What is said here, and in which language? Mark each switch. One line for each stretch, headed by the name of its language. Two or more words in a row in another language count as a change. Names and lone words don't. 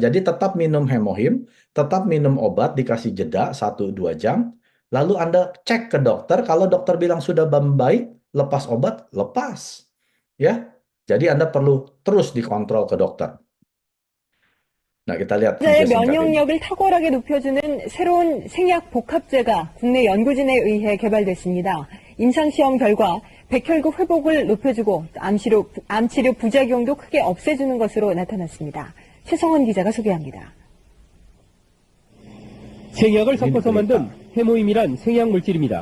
Indonesian: Jadi tetap minum hemohim, tetap minum obat, dikasih jeda 1-2 jam. Lalu Anda cek ke dokter, kalau dokter bilang sudah membaik, lepas obat, lepas. Ya. Jadi Anda perlu terus dikontrol ke dokter. Nah, kita lihat
Korean: 환자의
Indonesian: video singkat ini.
Korean: 면역력을 탁월하게 높여주는 새로운 생약 복합제가 국내 연구진에 의해 개발됐습니다. 임상시험 결과 백혈구 회복을 높여주고 암치료 부작용도 크게 없애주는 것으로 나타났습니다. 최성원 기자가 소개합니다. 생약을 섞어서 만든 해모임이란 생약 물질입니다.